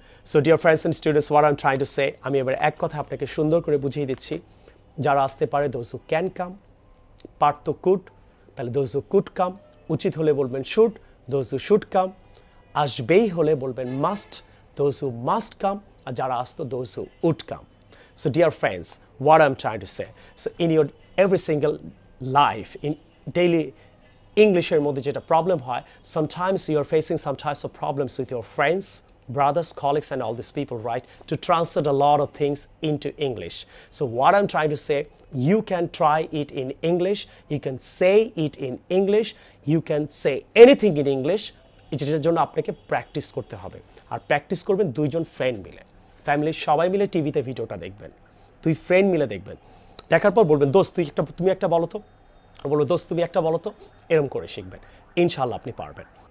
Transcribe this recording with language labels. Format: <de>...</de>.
<en>so dear friends and students, what I am trying to say,</en> <bn>আমি এবার এক কথা আপনাকে সুন্দর করে বুঝিয়ে দিচ্ছি। যারা আসতে পারে,</bn> <en>Those who can come.</en> <bn>পারতো</bn> <en>could,</en> <bn>তাহলে</bn> <en>Those who could come.</en> <bn>উচিত হলে বলবেন</bn> <en>Should, those who should come.</en> <bn>আসবেই হলে বলবেন</bn> <en>Must, those who must come.</en> <bn>আর যারা আসতো,</bn> <en>Those who would come. So dear friends, what I'm trying to say, so in your every single life, in daily</en> <bn>ইংলিশের মধ্যে যেটা প্রবলেম হয়,</bn> <en>sometimes you are facing some types of problems with your friends, brothers, colleagues and all these people, right, to translate a lot of things into English. So what I'm trying to say, you can try it in English, you can say it in English, you can say anything in English.</en> <bn>এটার জন্য আপনাকে practice করতে হবে, আর practice করবেন দুইজন friend মিলে, ফ্যামিলির সবাই মিলে টিভিতে ভিডিওটা দেখবেন, দুই ফ্রেন্ড মিলে দেখবেন, দেখার পর বলবেন, দোস্ত তুমি একটা বলো তো, বলবো দোস্ত তুমি একটা বলো তো, এরকম করে শিখবেন, ইনশাআল্লাহ আপনি পারবেন।</bn>